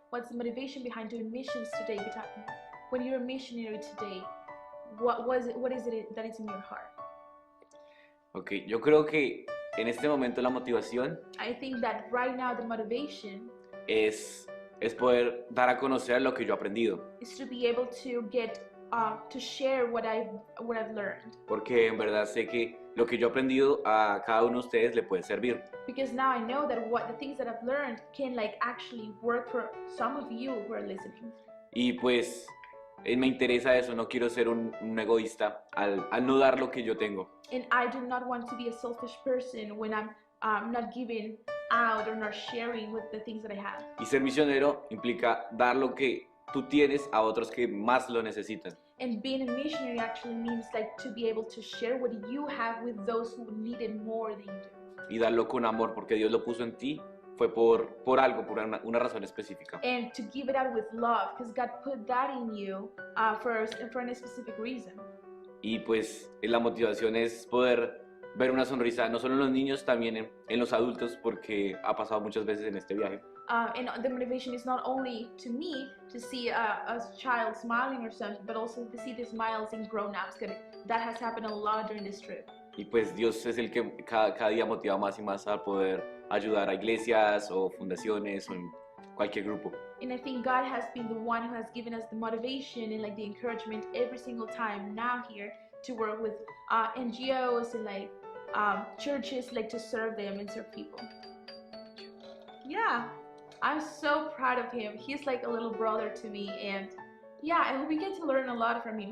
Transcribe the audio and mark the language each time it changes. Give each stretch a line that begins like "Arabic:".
English: What's the motivation behind doing missions today? When you're a missionary today, what is it that is in your heart?
Spanish: Ok, yo creo que en este momento la motivación
English: I think that right now the motivation
Spanish: es poder dar a conocer lo que yo he aprendido.
English: is to be able to get to share what I've learned.
Spanish: Porque en verdad sé que lo que yo he aprendido a cada uno de ustedes le puede servir.
English: Because now I know that the things that I've learned can like actually work for some of you who are listening.
Spanish: Y pues me interesa eso, no quiero ser un egoísta al no dar lo que yo tengo.
English: And I do not want to be a selfish person when I'm not giving out or not sharing with the things that I have.
Spanish: Y ser misionero implica dar lo que tú tienes a otros que más lo necesitan.
English: And being a missionary actually means like to be able to share what you have with those who need it more than you do.
Spanish: Y darlo con amor, porque Dios lo puso en ti, fue por algo, por una razón específica.
English: And to give it out with love, because God put that in you for a specific reason.
Spanish: Y pues la motivación es poder ver una sonrisa, no solo en los niños, también en los adultos, porque ha pasado muchas veces en este viaje.
English: And the motivation is not only to me to see a child smiling or something, but also to see the smiles in grown-ups. That has happened a lot during this trip.
Spanish: Y pues Dios es el que cada día motiva más y más a poder ayudar a iglesias o fundaciones o en cualquier grupo.
English: And I think God has been the one who has given us the motivation and like the encouragement every single time now here to work with NGOs and like churches, like to serve them and serve people. Yeah, I'm so proud of him. He's like a little brother to me, and yeah, and we get to learn a lot from him.